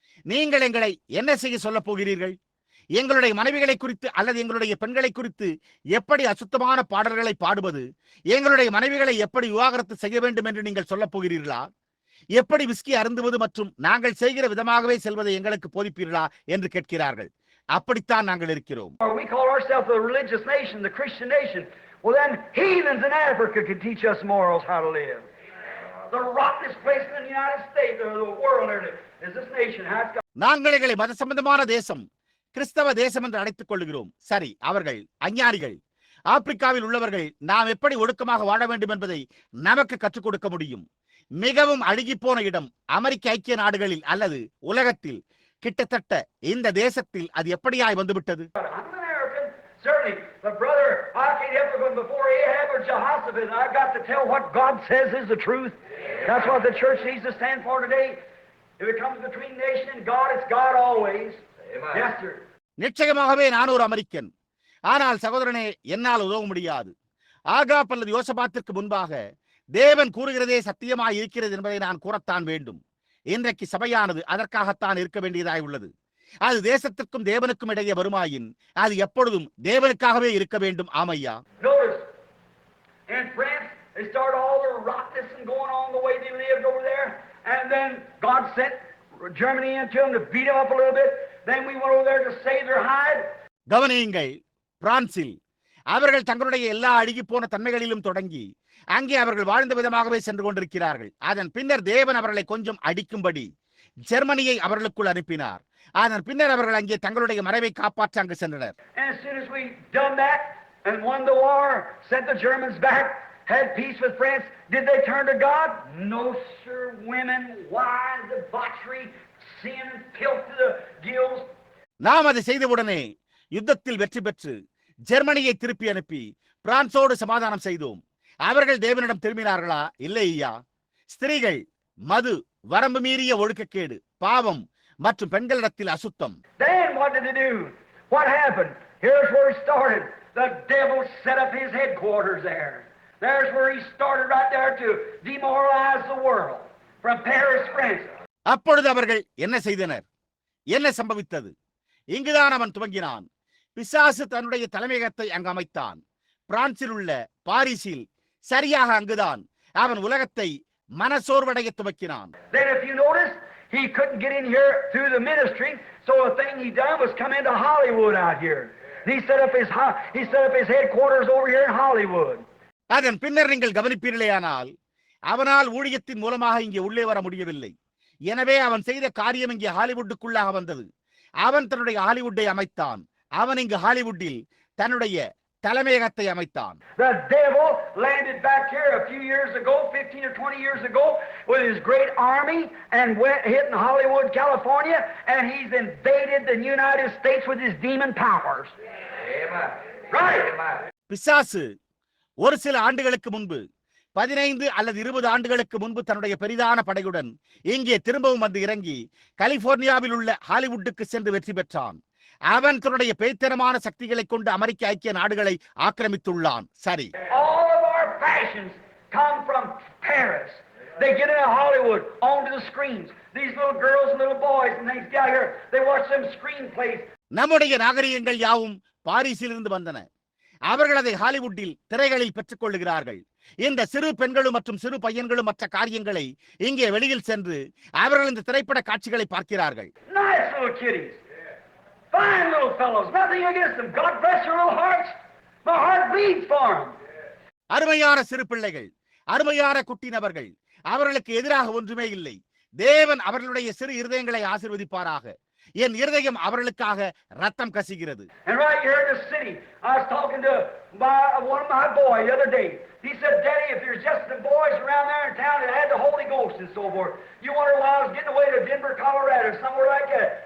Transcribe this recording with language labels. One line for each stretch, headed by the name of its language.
Tamil: நீங்கள் எங்களை என்ன செய்ய சொல்ல போகிறீர்கள்? எங்களுடைய மனைவிகளை குறித்து அல்லது எங்களுடைய பெண்களை குறித்து எப்படி அசுத்தமான பாடல்களை பாடுவது, எங்களுடைய மனைவிகளை எப்படி விவாகரத்து செய்ய வேண்டும் என்று நீங்கள் சொல்ல போகிறீர்களா? எப்படி விஸ்கி அருந்துவது மற்றும் நாங்கள் செய்கிற விதமாகவே செல்வதை எங்களுக்கு போதிப்பீர்களா என்று கேட்கிறார்கள். அப்படித்தான் நாங்கள் இருக்கிறோம்.
English: We call ourselves a religious nation, the Christian nation. Well, then heathens in Africa could teach us morals how to live. The rottenest place in the United States or the world is this nation. How it's got.
Tamil: நாங்கள் எங்களை மத சம்பந்தமான தேசம், கிறிஸ்தவ தேசம் என்று அழைத்துக் கொள்கிறோம். சரி, அவர்கள் அஞ்ஞானிகள். ஆப்பிரிக்காவில் உள்ளவர்கள் நாம் எப்படி ஒழுக்கமாக வாழ வேண்டும் என்பதை நமக்கு கற்றுக் கொடுக்க முடியும். மிகவும் அழுகிப்போன இடம் அமெரிக்க ஐக்கிய நாடுகளில் அல்லது உலகத்தில். கிட்டத்தட்ட இந்த தேசத்தில் அது எப்படியாய் வந்துவிட்டது?
English: Certainly, but brother, I can't help it before Ahab or Jehoshaphat. I've got to tell what God says is the truth. That's what the church needs to stand for today. If it comes between nation and God, it's God always. Amen. Yes, sir.
Tamil: நிச்சயமாகவே நான் ஒரு American. ஆனால் சகோதரனே, என்னால் உதவ முடியாது. Ahab அல்லது யோசபாத்திற்கு முன்பாக தேவன் கூறுகிறதே சத்தியமாய் இருக்கிறது என்பதை நான் கூறத்தான் வேண்டும். இன்றைக்கு சபையானது அதற்காகத்தான் இருக்க வேண்டியதாய் உள்ளது. அது தேசத்திற்கும் தேவனுக்கும் இடையே வருமாயின் அது எப்பொழுதும் தேவனுக்காகவே இருக்க வேண்டும். ஆமையா.
English: Notice, in France, they started all the rottenness and going on the way they lived over there, and then God sent Germany into them to beat them up a little bit. Then we went over there to save their hide.
Tamil: கவனியுங்கள், பிரான்சில் அவர்கள் தங்களுடைய எல்லா அழுகி போன தன்மைகளிலும் தொடங்கி அங்கே அவர்கள் வாழ்ந்த விதமாகவே சென்று கொண்டிருக்கிறார்கள். அதன் பின்னர் தேவன் அவர்களை கொஞ்சம் அடிக்கும்படி ஜெர்மனியை அவர்களுக்குள் அனுப்பினார். அதன் பின்னர் அவர்கள் அங்கே தங்களுடைய மறைவை காப்பாற்ற அங்கு சென்றனர்.
English: And as soon as we done that and won the war, sent the Germans back, had peace with France, did they turn to God? No, sir. Women, wine, debauchery, sin, filth to the gills.
Tamil: நாம் அதை செய்தவுடனே யுத்தத்தில் வெற்றி பெற்று ஜெர்மனியை திருப்பி அனுப்பி பிரான்சோடு சமாதானம் செய்தோம். அவர்கள் தேவனிடம் திரும்பினார்களா? இல்லை ஐயா. ஸ்திரீகள், மது, வரம்பு மீறிய ஒழுக்கக்கேடு, பாவம் மற்றும் பெண்களிடத்தில் அசுத்தம்.
English: Then what did they do? What happened? Here's where it started. The devil set up his headquarters there. There's where he started right there to demoralize the world from Paris, France.
Tamil: அப்பொழுது அவர்கள் என்ன செய்தனர்? என்ன சம்பவித்தது? இங்குதான் அவன் துவங்கினான். பிசாசு தன்னுடைய தலைமையகத்தை அங்கு அமைத்தான். பிரான்சில் உள்ள பாரிஸில் சரியாக அங்குதான் அவன் உலகத்தை மனசோர்வடைய துவக்கினான்.
English: Then if you notice, he couldn't get in here through the ministry, so the thing he done was come into Hollywood out here. He set up his headquarters over here in Hollywood.
Tamil: அதன் பின்னர் நீங்கள் கவனிப்பீர்களேயானால் அவனால் ஊழியத்தின் மூலமாக இங்கே உள்ளே வர முடியவில்லை. எனவே அவன் செய்த காரியம் இங்கே ஹாலிவுட்டுக்குள்ளாக வந்தது. அவன் தன்னுடைய ஹாலிவுட்டை அமைத்தான். அவன் இங்கு ஹாலிவுட்டில் தன்னுடைய தலைமையகத்தை அமைத்தான்.
English: The devil landed back here a few years ago, 15 or 20 years ago, with his great army and went hitting Hollywood, California, and he's invaded the United States with his demon powers. Amen. Right.
Tamil: பிசாசு ஒரு சில ஆண்டுகளுக்கு முன்பு 15 அல்லது 20 ஆண்டுகளுக்கு முன்பு தன்னுடைய பெரிதான படையுடன் இங்கே திரும்பவும் வந்து இறங்கி கலிபோர்னியாவில் உள்ள ஹாலிவுட்டுக்கு சென்று வெற்றி பெற்றான். அவன் தன்னுடைய பேய்த்தனமான சக்திகளை கொண்டு அமெரிக்க ஐக்கிய நாடுகளை ஆக்கிரமித்துள்ளான். சரி.
English: All of our passions come from Paris. They get into Hollywood, onto the screens. These little girls and little boys and things down here, they watch them screenplays.
Tamil: நம்முடைய நாகரிகங்கள் யாவும் பாரிஸில் இருந்து வந்தன. அவர்கள் அதை ஹாலிவுட்டில் திரைகளில் பெற்றுக் கொள்ளுகிறார்கள். இந்த சிறு பெண்களும் மற்றும் சிறு பையன்களும் மற்ற காரியங்களை இங்கே வெளியில் சென்று அவர்கள் இந்த திரைப்பட காட்சிகளை பார்க்கிறார்கள்.
English: Nice little kiddies. Fine little fellows. Nothing against them. God bless their little hearts. My heart bleeds for them.
Tamil: அருமையான சிறு பிள்ளைகள், அருமையான குட்டி நபர்கள். அவர்களுக்கு எதிராக ஒன்றுமே இல்லை. தேவன் அவர்களுடைய சிறு இருதயங்களை ஆசீர்வதிப்பாராக. என் இருதயம் அவர்களுக்காக ரத்தம் கசிகிறது.
English: And right here in the city, I was talking to one of my boys the other day. He said, "Daddy, if there's just the boys around there in town that had the Holy Ghost and so forth, you wonder why I was getting away to Denver, Colorado, somewhere like that."